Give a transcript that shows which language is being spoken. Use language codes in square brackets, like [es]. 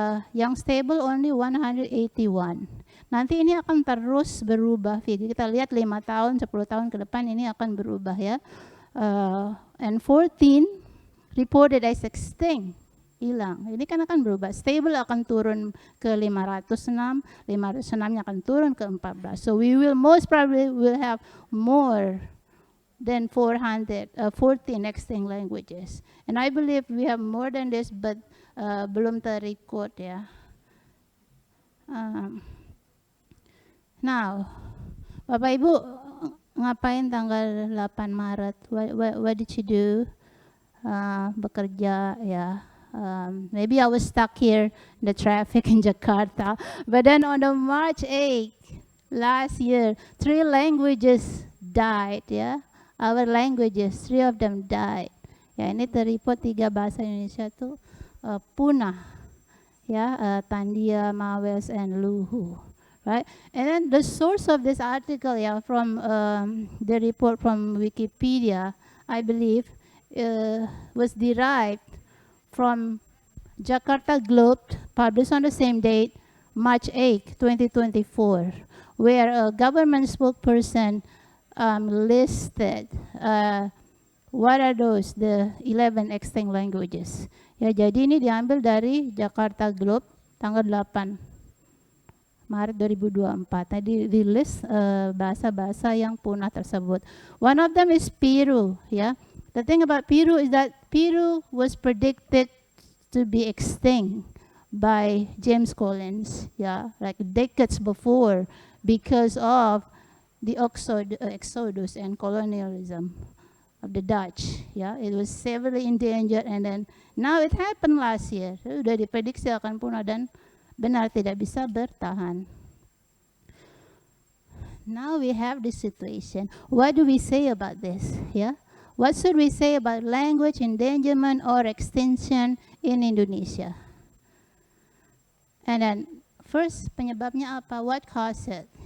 [id] Yang stable only 181. Nanti ini akan terus berubah. Kita lihat 5 tahun, 10 tahun ke depan ini akan berubah ya. [en] And 14 reported as extinct, hilang. [id] Ini kan akan berubah. Stable akan turun ke 506, 506-nya akan turun ke 14. [en] So we will most probably will have more than 14 extinct languages. And I believe we have more than this, but [id] belum terrecord ya. Now, Bapak Ibu ngapain tanggal 8 Maret? [en] What did you do? [id] Bekerja ya. [en] Maybe I was stuck here in the traffic in Jakarta. But then on the March 8 last year, 3 languages died ya. Our languages, 3 of them died. [id] Ya, ini terreport 3 bahasa Indonesia tuh punah. [en] Ya, Tandia, Mawes, and Luhu. Right? And then the source of this article, yeah, from the report from Wikipedia, I believe, was derived from Jakarta Globe, published on the same date, March 8, 2024, where a government spokesperson listed what are those, the 11 extinct languages. [id] Ya, jadi ini diambil dari Jakarta Globe, tanggal 8 Maret 2024. Tadi rilis bahasa-bahasa yang punah tersebut. [en] One of them is Piru. Ya, the thing about Piru is that Piru was predicted to be extinct by James Collins. Ya, like decades before, because of the exodus and colonialism of the Dutch. Ya, it was severely endangered, and then now it happened last year. [id] Sudah diprediksi akan punah dan benar tidak bisa bertahan. [en] Now we have this situation. What do we say about this? Yeah, what should we say about language endangerment or extinction in Indonesia? And then first, [id] penyebabnya apa? [en] What caused it?